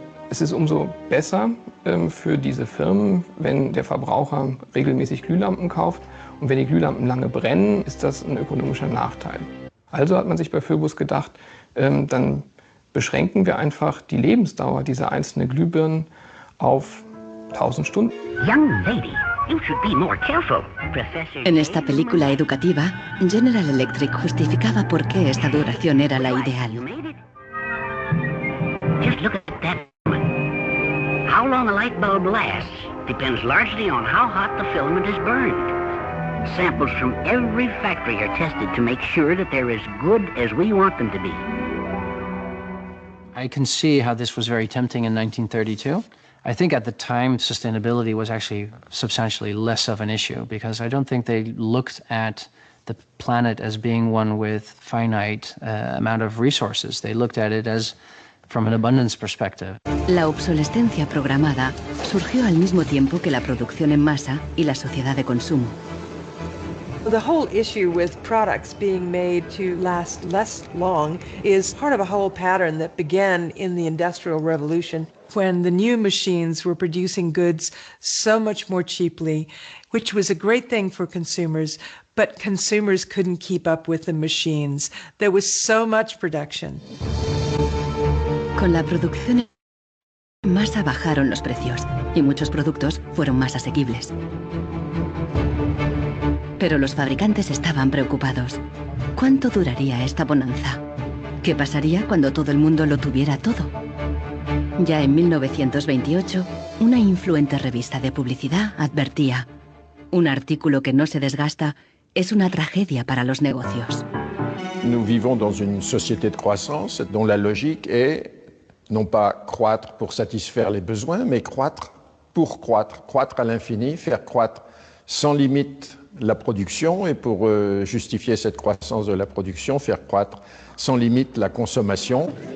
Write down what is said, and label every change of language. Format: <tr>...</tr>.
<de>Es ist umso besser für diese Firmen, wenn der Verbraucher regelmäßig Glühlampen kauft, und wenn die Glühlampen lange brennen, ist das ein ökonomischer Nachteil. Also hat man sich bei Phoebus gedacht, dann beschränken wir einfach die Lebensdauer dieser einzelnen Glühbirnen auf 1000 Stunden.</de> <en>Young lady, you should be more careful. Professor.</en> <es>En esta película educativa, General Electric justificaba por qué esta duración era la ideal.</es> <en>Just look at that woman. How long a light bulb lasts depends largely on how hot the filament is burned. Samples from every factory are tested to make sure that they're as good as we want them to be. I can see how this was very tempting in 1932. I think at the time sustainability was actually substantially less of an issue because I don't think they looked at the planet as being one with finite amount of resources. They looked at it as from an abundance perspective.</en> <es>La obsolescencia programada surgió al mismo tiempo que la producción en masa y la sociedad de consumo.</es> <en>The whole issue with products being made to last less long is part of a whole pattern that began in the Industrial Revolution when the new machines were producing goods so much more cheaply, which was a great thing for consumers, but consumers couldn't keep up with the machines. There was so much production.</en> <es>Con la producción en masa bajaron los precios y muchos productos fueron más asequibles. Pero los fabricantes estaban preocupados. ¿Cuánto duraría esta bonanza? ¿Qué pasaría cuando todo el mundo lo tuviera todo? Ya en 1928, una influente revista de publicidad advertía: un artículo que no se desgasta es una tragedia para los negocios.</es> <fr>Nous vivons dans une société de croissance dont la logique est non pas croître pour satisfaire les besoins, mais croître pour croître, croître à l'infini, faire croître sans limite la production et pour justifier cette croissance de la production, faire croître sans limite la consommation.</fr>